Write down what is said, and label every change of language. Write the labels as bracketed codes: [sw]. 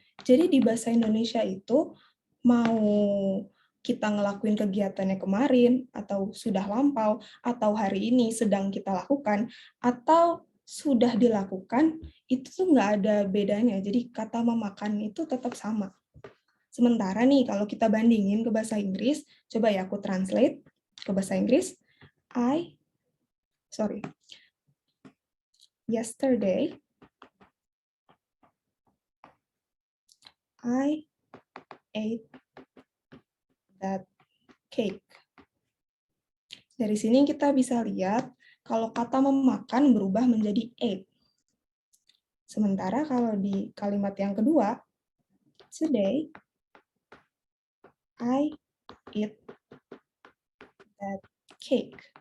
[id] Jadi di bahasa Indonesia itu mau kita ngelakuin kegiatannya kemarin, atau sudah lampau, atau hari ini sedang kita lakukan, atau sudah dilakukan, itu tuh nggak ada bedanya. Jadi kata memakan itu tetap sama. Sementara nih, kalau kita bandingin ke bahasa Inggris, coba ya aku translate ke bahasa Inggris. [en] Yesterday, I ate that cake. [id] Dari sini kita bisa lihat kalau kata memakan berubah menjadi ate. Sementara kalau di kalimat yang kedua, [en] today, I eat that cake.